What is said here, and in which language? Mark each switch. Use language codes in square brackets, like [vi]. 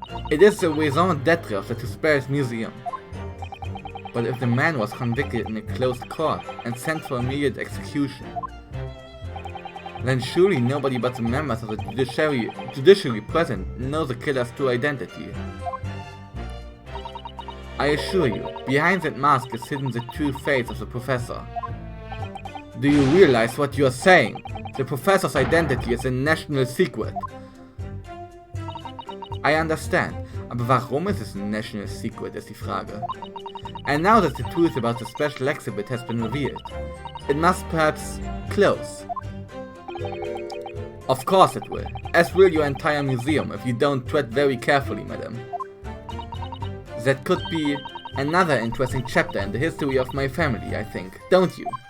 [en] It is the raison d'etre of the Tusperis Museum. But if the man was convicted in a closed court and sent for immediate execution, then surely nobody but the members of the judiciary present know the killer's true identity. I assure you, behind that mask is hidden the true face of the Professor. Do you realize what you are saying? The Professor's identity is a national secret. I understand. [de] Aber warum ist es ein [en] National Secret, [de] ist die Frage. [en] And now that the truth about the special exhibit has been revealed, it must perhaps close. Of course it will, as will your entire museum if you don't tread very carefully, madam. That could be another interesting chapter in the history of my family, I think, don't you?